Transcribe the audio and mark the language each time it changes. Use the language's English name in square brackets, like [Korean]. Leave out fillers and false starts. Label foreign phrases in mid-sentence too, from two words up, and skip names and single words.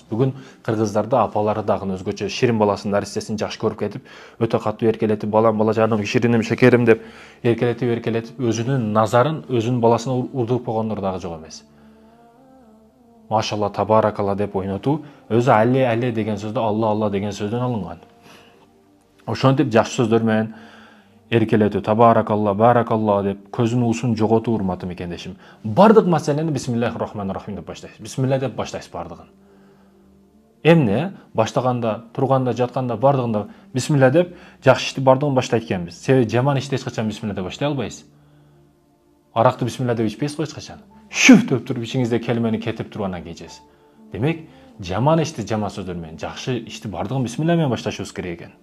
[Kyrgyz] Бүгүн кыргыздарда апалары дагы өзгөчө ширин баласынын наристесин жакшы көрүп кетип, өтө катуу эркелетип, балам, балажаным, шириним, шекерим деп эркелетип, өзүнүн назарын өзүнүн баласына урдуруп койгондор дагы жок эмес. [Arabic] ما شاء الله، تبارك الله [Kyrgyz] деп ойнотуу, өзү алле деген сөздө алла деген сөздөн алынган. Ошентип жакшы сөздөр менен эркелетүү, [Arabic] تبارك الله، بارك الله [Kyrgyz] деп көзүнүн уусун жоготуу, урматтуу мекендешим. Бардык маселени [Arabic] بسم الله الرحمن الرحيم [Kyrgyz] деп баштайсыз. Бисмилла деп баштайсыз бардыгын. Эмне баштаганда, турганда, жатканда бардыгында бисмилла деп жакшы ишти бардыгын баштайт экенбиз. Себеби жаман ишти эч качан бисмилла деп баштай албайсыз. Аракты бисмилла деп ичпейсиз го эч качан. Шүф деп туруп ичиңизде келмени кетирип тургандан кийин ичесиз. Демек, жаман ишти жаман сөздөр менен, жакшы ишти бардыгын бисмилла менен башташыбыз керек экен.